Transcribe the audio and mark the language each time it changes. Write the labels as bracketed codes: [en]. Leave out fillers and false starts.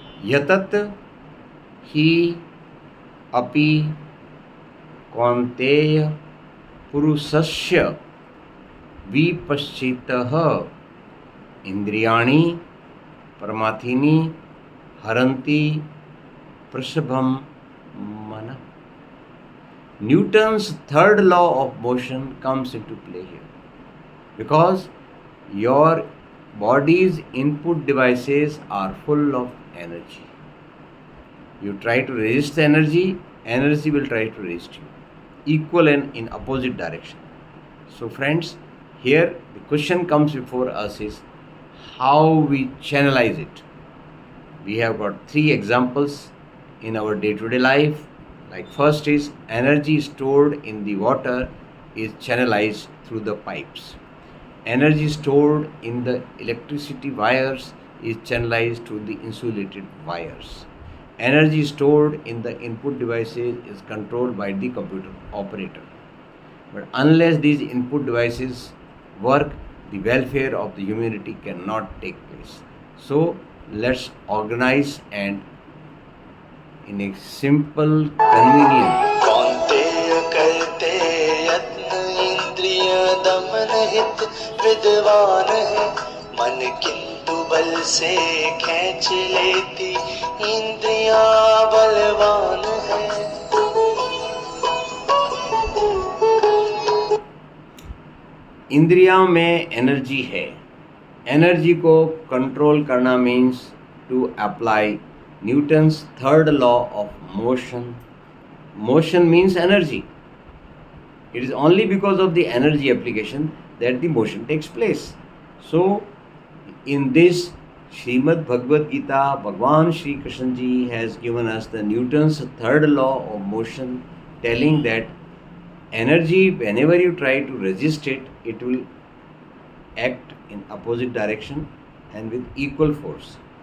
[sa] यतत ही अपि कौन्तेय पुरुषस्य विपश्चितः इंद्रियाणि प्रमाथीनि हरन्ति प्रसभं मनः। [en] Newton's third law of motion comes into play here, because your body's input devices are full of energy. You try to resist the energy, energy will try to resist you, equal and in opposite direction. So friends, here the question comes before us is how we channelize it. We have got 3 examples in our day-to-day life. Like first is energy stored in the water is channelized through the pipes. Energy stored in the electricity wires is channelized through the insulated wires. Energy stored in the input devices is controlled by the computer operator. But unless these input devices work, the welfare of the humanity cannot take place. So let's organize and in a simple, convenient [hi] कौन्तेय करते यत्न इंद्रिय दमन हित विद्वान है, मन किंतु बल से खींच लेती इंद्रियां बलवान है। इंद्रियां में एनर्जी है। एनर्जी को कंट्रोल करना [en] Means to apply Newton's third law of motion. Motion means energy. It is only because of the energy application that the motion takes place. So, in this Srimad Bhagavad Gita, Bhagwan Shri Krishna Ji has given us the Newton's third law of motion, telling that energy, whenever you try to resist it, it will act in opposite direction and with equal force.